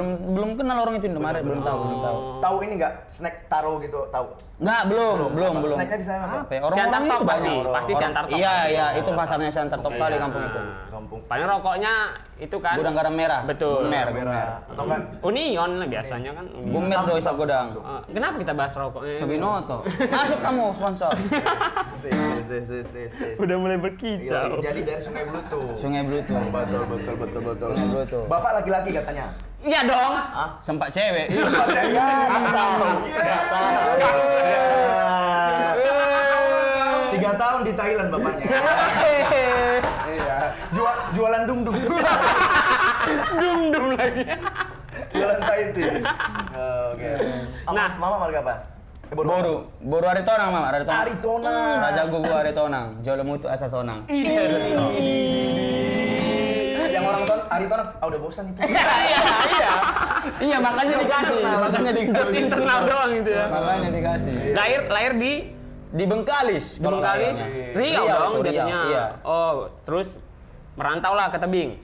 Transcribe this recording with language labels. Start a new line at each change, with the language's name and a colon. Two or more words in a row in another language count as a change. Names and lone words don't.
Indonesian: Belum kenal orang itu Indomaret, belum tahu, belum tahu. Tahu ini nggak snack taro gitu? Tahu? Enggak, belum. Snacknya di sana apa? Apa ya? Orang-orang Siantar itu Top pasti, banyak. pasti Siantar Top. Iya, itu pasarnya Siantar Top kali kampung itu. Kampung Paling rokoknya itu kan. Gudang garam merah. Betul. Gumer. Atau kan? Union lah biasanya kan. Union.
Batak Toba: Gumer do isa godang.
Indonesian: Kenapa kita bahas rokoknya? Sobinoto. Masuk kamu sponsor. Udah mulai Iya, berkicau. jadi dari Sungai Blutu. Sungai Blutu. Betul. Sungai Blutu. Bapak laki-laki katanya. Iya dong. Sempat cewek. Ya, nggak tahu. 3 tahun di Thailand bapaknya. Iya. Jualan dum-dum. Dum lagi. Jualan Thai tea. Oke. Nah. Mama marga apa? Boru Aritonang, Mama. Aritonang.
Batak Toba: Raja Gugu Aritonang. Jolo mutu asa sonang.
Indonesian: Yang orang ton Aritonang, udah bosan itu. Iya, makanya dikasih. Makanya Terus dikasih. internal doang gitu ya. Makanya dikasih. Lahir Di Bengkalis. di Bengkalis, Riau dong Riau, jadinya. Iya. Oh, terus merantau lah ke Tebing.